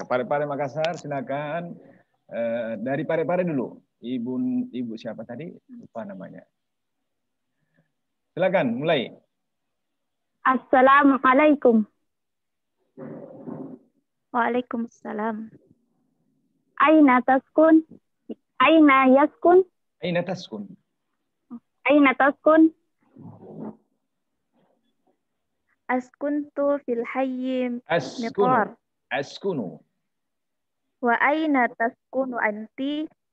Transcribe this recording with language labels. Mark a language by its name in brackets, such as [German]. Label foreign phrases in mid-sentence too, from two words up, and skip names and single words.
[Indonesian] Ke Parepare, Makassar, silakan. Dari Parepare dulu. Ibu siapa tadi? Lupa namanya. Silakan, mulai. [Arabic] السلام عليكم. وعليكم السلام. أين تسكن؟ أين يسكن? أين تسكن? أين تسكن؟ أسكنت في الحي مطار. Askunu. وأين تسكن أنتِ?